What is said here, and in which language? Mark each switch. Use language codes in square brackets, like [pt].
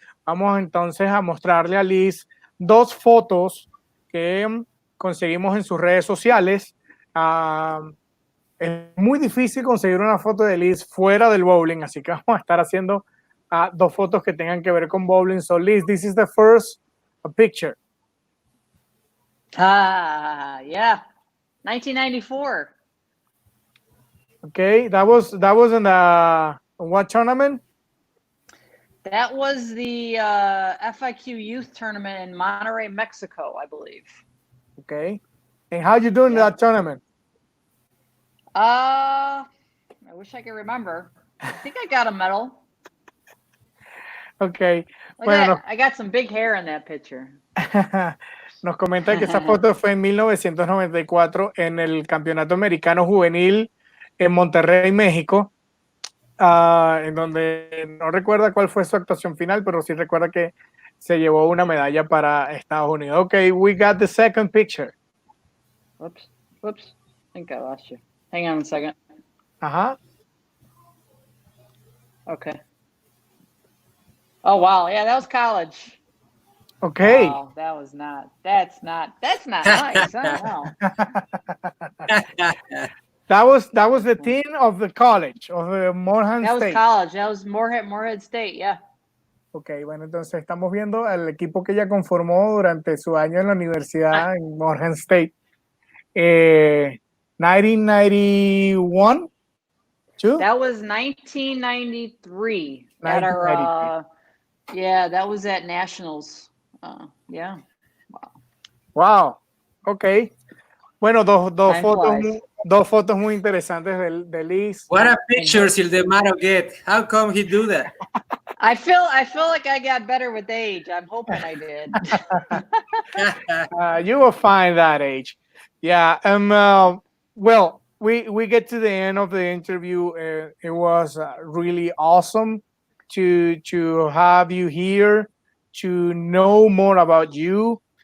[es] Vamos entonces a mostrarle a Liz 2 fotos que conseguimos en sus redes sociales. Es muy difícil conseguir una foto de Liz fuera del bowling, así que vamos a estar haciendo 2 fotos que tengan que ver con bowling. [en] So Liz, this is the first picture. Yeah, 1994. Okay, that was in what tournament? That was the FIQ Youth Tournament in Monterrey, Mexico, I believe. Okay, and how you doing in that tournament? I wish I could remember. I think I got a medal. Okay, [es] bueno, [en] I got some big hair in that picture. [es] Nos comenta que esa foto fue en 1994 en el Campeonato Americano Juvenil en Monterrey, México, en donde no recuerda cuál fue su actuación final, pero sí recuerda que se llevó una medalla para Estados Unidos. [en] Okay, we got the second picture. Whoops. I think I lost you. Hang on a second. Okay. Oh, wow. Yeah, that was college. Okay. Wow, that's not nice. I don't know. That was the team of the college, of the Morehead State. That was college. That was Morehead State, yeah. [es] Ok, bueno, entonces estamos viendo al equipo que ella conformó durante su año en la universidad en Morehead State. [en] 1991? Too? That was 1993. At our, yeah, that was at Nationals. Yeah. Wow. Ok. [es] Bueno, dos fotos muy interesantes de Liz. [en] What a pictures Ildemaro get. How come he do that? I feel like I got better with age. I'm hoping I did. You will find that age. Yeah. Well, we get to the end of the interview. It was really awesome to have you here, to know more about you.